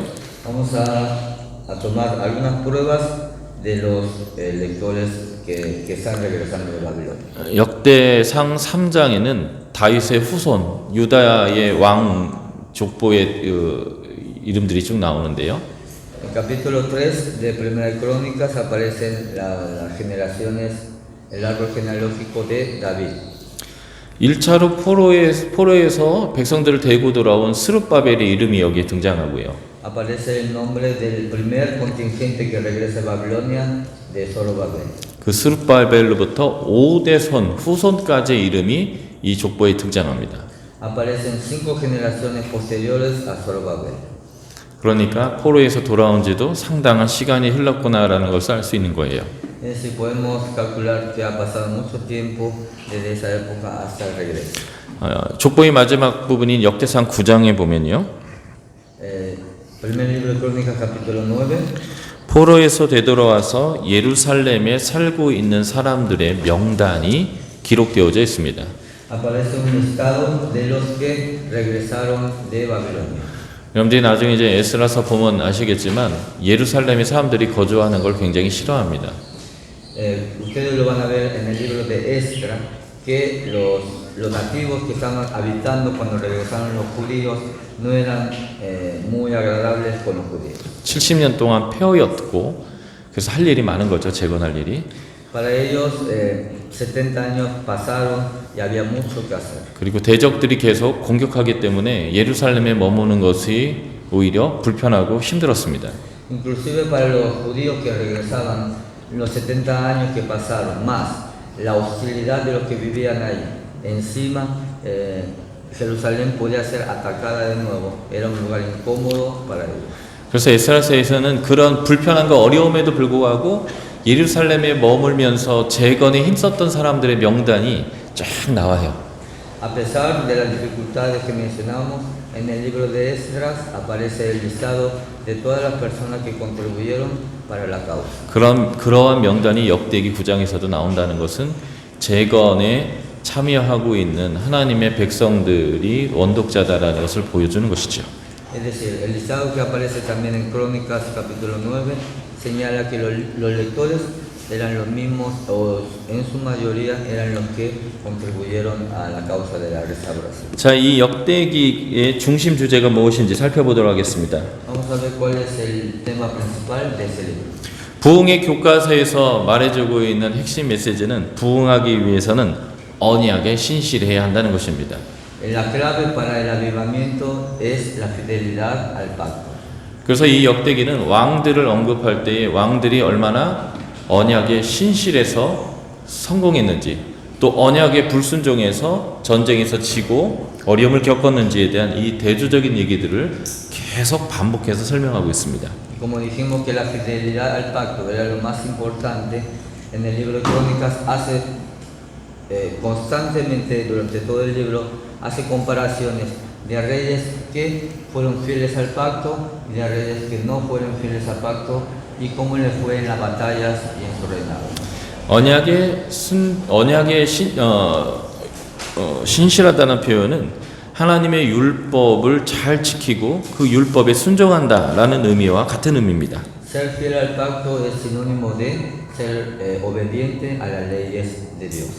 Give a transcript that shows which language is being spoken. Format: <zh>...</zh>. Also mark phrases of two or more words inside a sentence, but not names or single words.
<es>Vamos a tomar algunas pruebas de los lectores que están regresando de Babilonia.</es> <ko>역대상 3장에는 다윗의 후손, 유다의 왕 족보의 이름들이 쭉 나오는데요.</ko> <es>En capítulo 3 de Primera de Crónicas aparecen las generaciones, el árbol genealógico de David.</es> <ko>1차로 포로에서 백성들을 데리고 돌아온 스룹바벨의 이름이 여기에 등장하고요.</ko> <es>Aparece el nombre del primer contingente que regresa a Babilonia de Zorobabel.</es> <ko>그 스룹바벨로부터 5대선 후손까지의 이름이 이 족보에 등장합니다.</ko> <es>Aparecen 5 generaciones posteriores a Zorobabel.</es> <ko>그러니까 포로에서 돌아온 지도 상당한 시간이 흘렀구나라는 것을 알 수 있는 거예요.</ko> <es>Es decir, podemos calcular que ha pasado mucho tiempo desde esa época hasta el regreso.</es> <ko>족보의 마지막 부분인 역대상 9장에 보면요.</ko> <es>Primer libro de Crónicas, capítulo 9.</es> <ko>포로에서 되돌아와서 예루살렘에 살고 있는 사람들의 명단이 기록되어져 있습니다.</ko> <es>Aparece un listado de los que regresaron de Babilonia.</es> <ko>여러분들이 나중에 이제 에스라서 보면 아시겠지만 예루살렘에 사람들이 거주하는 걸 굉장히 싫어합니다.</ko> <es>Ustedes lo van a ver en el libro de Esdras, que los nativos que estaban habitando cuando regresaron los judíos no eran muy agradables con los judíos.</es> <ko>70년 동안 폐허였고 그래서 할 일이 많은 거죠. 재건할 일이.</ko> <es>Para ellos 70 años pasaron y había mucho que hacer.</es> <ko>그리고 대적들이 계속 공격하기 때문에 예루살렘에 머무는 것이 오히려 불편하고 힘들었습니다.</ko> <es>Inclusive para los judíos que regresaban, los 70 años que pasaron, más la hostilidad de los que vivían ahí, encima Jerusalén podía ser atacada de nuevo, era un lugar incómodo para ellos.</es> <ko>그래서 에스라서에서는 그런 불편함과 어려움에도 불구하고 예루살렘에 머물면서 재건에 힘썼던 사람들의 명단이 쫙 나와요.</ko> <es>A pesar de las dificultades que mencionamos, en el libro de Esdras aparece el listado de todas las personas que contribuyeron para la causa.</es> <ko>그러한 명단이 역대기 9장에서도 나온다는 것은 재건에 참여하고 있는 하나님의 백성들이 원독자다라는 것을 보여주는 것이죠.</ko> <es>Es decir, el listado que aparece también en Crónicas capítulo 9 señala que los lectores eran los mismos, o en su mayoría eran los que contribuyeron a la causa de la restauración.</es> <ko>자, 이 역대기의 중심 주제가 무엇인지 살펴보도록 하겠습니다.</ko> <es>Vamos a ver cuál es el tema principal de ese libro.</es> <ko>부흥의 교과서에서 말해주고 있는 핵심 메시지는 부흥하기 위해서는 언약에 신실해야 한다는 것입니다.</ko> <es>La clave para el avivamiento es la fidelidad al pacto.</es> <ko>그래서 이 역대기는 왕들을 언급할 때에 왕들이 얼마나 언약에 신실해서 성공했는지, 또 언약에 불순종해서 전쟁에서 지고 어려움을 겪었는지에 대한 이 대조적인 얘기들을 계속 반복해서 설명하고 있습니다.</ko> <es>Como dijimos que la fidelidad al pacto era lo más importante, en el libro de Crónicas hace constantemente durante todo el libro hace comparaciones de reyes que fueron fieles al pacto y de reyes que no fueron fieles al pacto y cómo les fue en las batallas y en su reinado.</es> <ko>언약에 신실하다는 표현은 하나님의 율법을 잘 지키고 그 율법에 순종한다라는 의미와 같은 의미입니다.</ko> <es>Ser fiel al pacto es sinónimo de ser obediente a las leyes de Dios.</es>